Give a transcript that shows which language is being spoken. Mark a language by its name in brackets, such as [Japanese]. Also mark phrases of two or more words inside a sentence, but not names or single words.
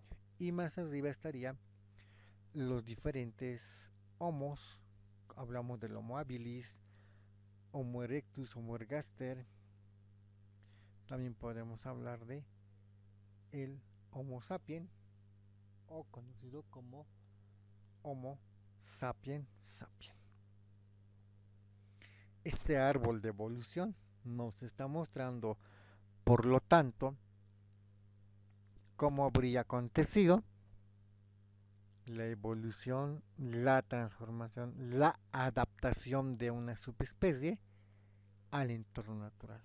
[Spanish] Y más arriba estarían los diferentes homos, hablamos del Homo habilis, Homo erectus, Homo ergaster. También podemos hablar de el Homo sapien, o conocido como Homo sapien sapien. Este árbol de evolución nos está mostrando, por lo tanto, cómo habría acontecido la evolución, la transformación, la adaptación de una subespecie al entorno natural.